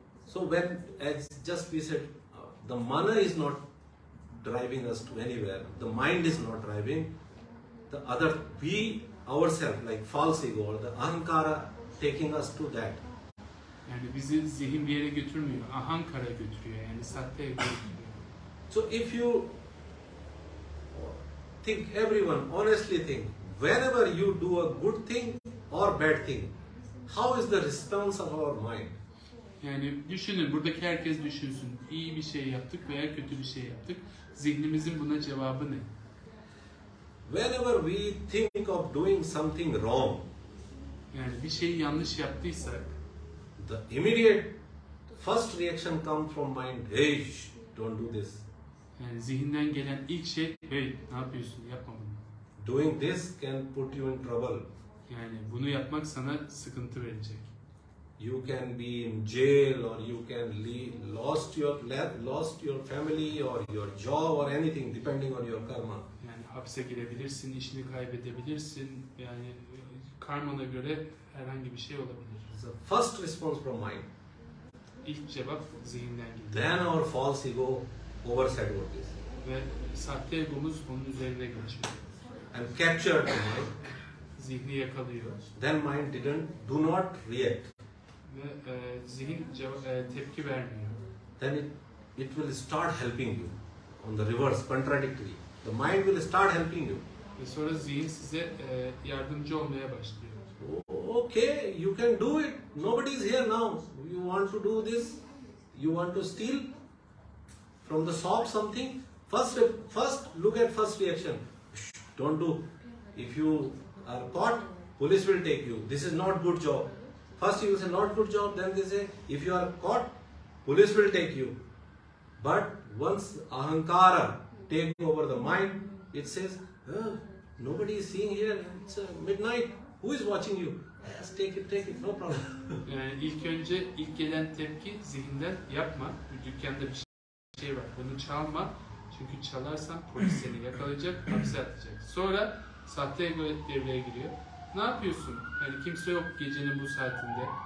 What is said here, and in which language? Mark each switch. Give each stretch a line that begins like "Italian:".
English: So when, as just we said, the mana is not driving us to anywhere, the mind is not driving, the other, we ourselves, like false ego or the ahankara taking us to that.
Turkish: Yani bizi zihin bir yere götürmüyor, ahankara götürüyor yani sahte ego götürüyor.
English: So if you think, everyone honestly think, whenever you do a good thing or bad thing, how is the response of our mind?
Turkish: Yani düşünün, buradaki herkes düşünsün. İyi bir şey yaptık veya kötü bir şey yaptık. Zihnimizin buna cevabı ne?
English: Whenever we think of doing something wrong,
Turkish: yani bir şeyi yanlış yaptıysak,
English: the immediate first reaction comes from mind, hey, don't do this.
Turkish: Yani zihinden gelen ilk şey, hey, ne yapıyorsun, yapma bunu.
English: Doing this can put you in trouble.
Turkish: Yani bunu yapmak sana sıkıntı verecek.
English: You can be in jail or you can lost your family or your job or anything depending on your karma.
Turkish: Yani hapse girebilirsin, işini kaybedebilirsin. Yani karmana göre herhangi bir şey olabilir.
English: The first response from mind.
Turkish: İlk cevap zihinden geliyor.
English: Then our false ego overshadowed this.
Turkish: Ve sahte egomuz onun üzerine geçiyor.
English: And captured the mind.
Turkish: Zihni yakalıyor.
English: Then mind do not react.
Turkish: Ve zihin tepki vermiyor.
English: Then it will start helping you on the reverse, contradictory. The mind will start helping you.
Turkish: Ve sonra zihin size yardımcı olmaya başlıyor.
English: Okay, you can do it. Nobody is here now. You want to do this? You want to steal from the shop something? First look at first reaction. Shh, don't do. If you are caught, police will take you. This is not good job. First you say not good job, then they say if you are caught, police will take you. But once ahankara take over the mind, it says, nobody is seeing here. It's midnight. Who is watching you? Yes, take it, no problem.
Turkish: Yani ilk gelen tepki zihinden yapma. Bu dükkanda bir şey var. Bunu çalma. Çünkü çalarsan polis seni yakalayacak, hapse atacak. Sonra sahte ego devreye giriyor. Ne yapıyorsun? Yani kimse yok gecenin bu saatinde.